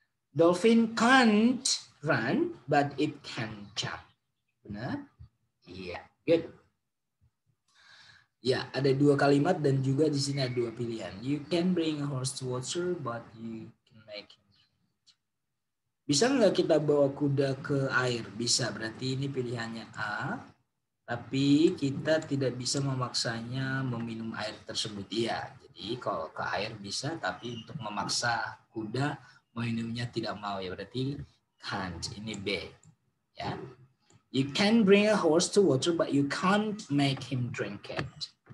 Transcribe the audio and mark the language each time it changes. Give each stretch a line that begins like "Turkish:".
English: Dolphin can't run, but it can jump.
Indonesian: Benar? Iya, good. Ya, ada dua kalimat dan juga di sini ada dua pilihan.
English: You can bring a horse to water, but you can make him.
Indonesian: Bisa nggak kita bawa kuda ke air? Bisa, berarti ini pilihannya A. Tapi kita tidak bisa memaksanya meminum air tersebut. Iya, jadi kalau ke air bisa, tapi untuk memaksa kuda meminumnya tidak mau ya. Berarti can't, ini B. Ya.
English: You can bring a horse to water, but you can't make him drink it.